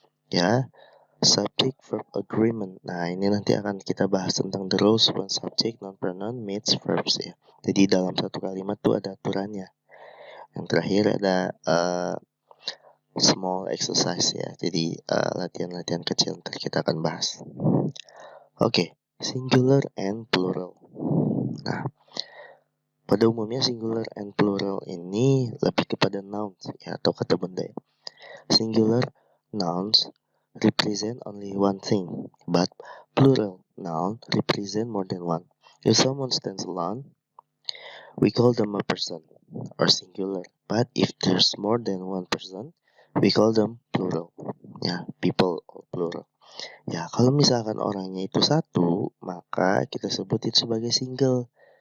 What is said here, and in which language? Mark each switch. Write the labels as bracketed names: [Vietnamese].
[English] Ya, subject verb agreement. [Indonesian] Nah, ini nanti akan kita bahas tentang [English] the rules when subject non-pronoun meets verbs [Indonesian] ya. Jadi dalam satu kalimat tuh ada aturannya. Yang terakhir ada small exercise ya. Jadi latihan-latihan kecil ntar kita akan bahas. Oke, [English] singular and plural. [Indonesian] Nah, pada umumnya singular and plural ini lebih kepada nouns ya, atau kata benda ya. [English] Singular nouns represent only one thing, but plural noun represent more than one. If someone stands alone, we call them a person or singular. But if there's more than one person, we call them plural. Ya, people or plural. [Indonesian] Ya, kalau misalkan orangnya itu satu, maka kita sebut itu sebagai single.